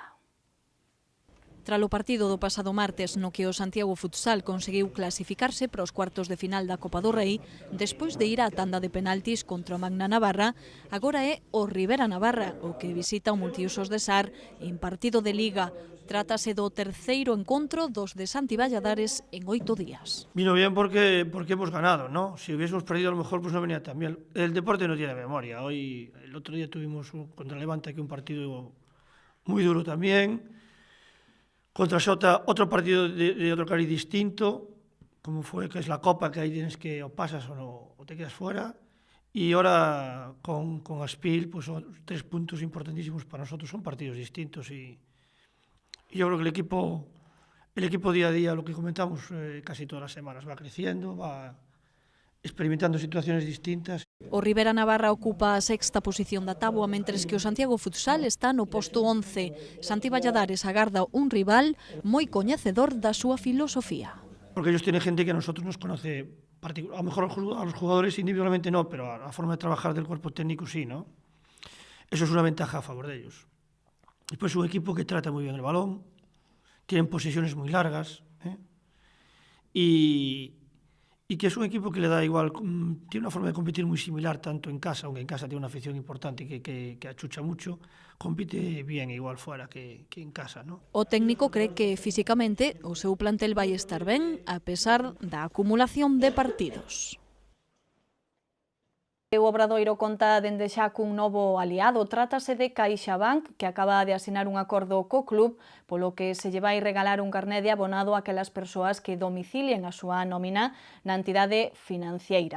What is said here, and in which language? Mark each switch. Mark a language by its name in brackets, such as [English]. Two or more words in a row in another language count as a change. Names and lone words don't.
[Galician] Tras o partido do pasado martes no que o Santiago Futsal conseguiu clasificarse para os cuartos de final da Copa do Rei, despois de ir á tanda de penaltis contra o Magna Navarra, agora é o Ribera Navarra o que visita o multiusos de Sar en partido de Liga. Trátase do terceiro encontro dos de Santi Valladares en 8 días. [Spanish] Vino bien porque hemos ganado, ¿no? Si hubiésemos perdido a lo mejor pues no venía tan bien. El deporte no tiene memoria. El otro día tuvimos contra Levante aquí un partido muy duro también. Contra Xota, otro partido de otro cariz distinto, como fue que es la Copa, que ahí tienes que o pasas o te quedas fuera. Y ahora con Aspil, pues son 3 puntos importantísimos para nosotros, son partidos distintos. Y yo creo que el equipo día a día, lo que comentamos casi todas las semanas, va creciendo, va experimentando situaciones distintas. [Galician] O Ribera Navarra ocupa a 6ª posición da táboa, mentres que o Santiago Futsal está no posto 11. Santi Valladares agarda un rival moi coñecedor da súa filosofía. [Spanish] Porque ellos tienen gente que a nosotros nos conoce, a lo mejor a los jugadores individualmente no, pero a la forma de trabajar del cuerpo técnico sí, ¿no? Eso es una ventaja a favor de ellos. Después es un equipo que trata muy bien el balón, tienen posesiones muy largas, y que es un equipo que le da igual, tiene una forma de competir muy similar tanto en casa, aunque en casa tiene una afición importante que achucha mucho, compite bien igual fuera que en casa, ¿no? [Galician] O técnico cree que físicamente o seu plantel vai estar ben a pesar da acumulación de partidos. O Obradoiro conta dende xa cun novo aliado. Trátase de CaixaBank, que acaba de asinar un acordo co club, polo que se lle vai regalar un carné de abonado a aquelas persoas que domicilien a súa nómina na entidade financiera.